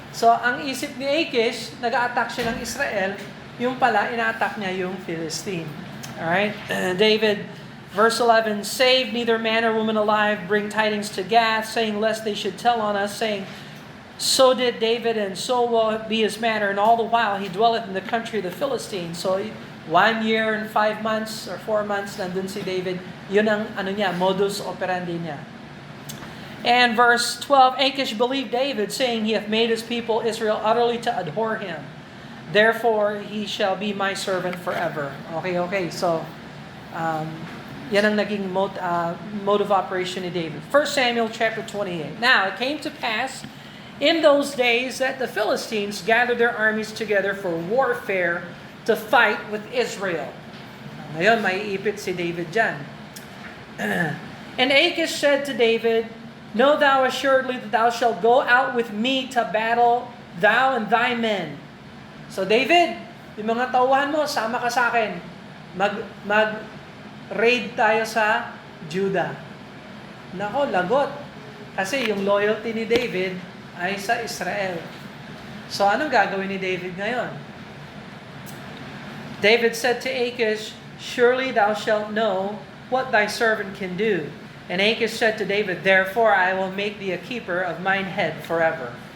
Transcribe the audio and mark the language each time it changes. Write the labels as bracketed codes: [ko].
[tl] So, ang isip ni Achish, nag-a-attack siya ng Israel, yung pala, ina-attack niya yung Philistine. Alright? [en] David, verse 11, "Save neither man nor woman alive, bring tidings to Gath, saying, lest they should tell on us, saying, so did David, and so will be his manner, and all the while he dwelleth in the country of the Philistines." So, 1 year and 5 months or 4 months [tl] nandun si David. Yun ang modus operandi niya. [en] And verse 12, "Achish believed David, saying, he hath made his people Israel utterly to abhor him. Therefore he shall be my servant forever." Okay. [tl] So, yan ang naging [en] mode of operation [tl] ni David. [en] 1 Samuel chapter 28. "Now it came to pass in those days that the Philistines gathered their armies together for warfare to fight with Israel." [tl] Ngayon, maiipit si David dyan. [en] "And Achish said to David, Know thou assuredly that thou shalt go out with me to battle, thou and thy men." [tl] So David, yung mga tauhan mo, sama ka sa akin. Mag-raid tayo sa Judah. Nako, lagot. Kasi yung loyalty ni David ay sa Israel. So anong gagawin ni David ngayon? [en] David said to Achish, "Surely thou shalt know what thy servant can do." And Achish said to David, "Therefore I will make thee a keeper of mine head forever."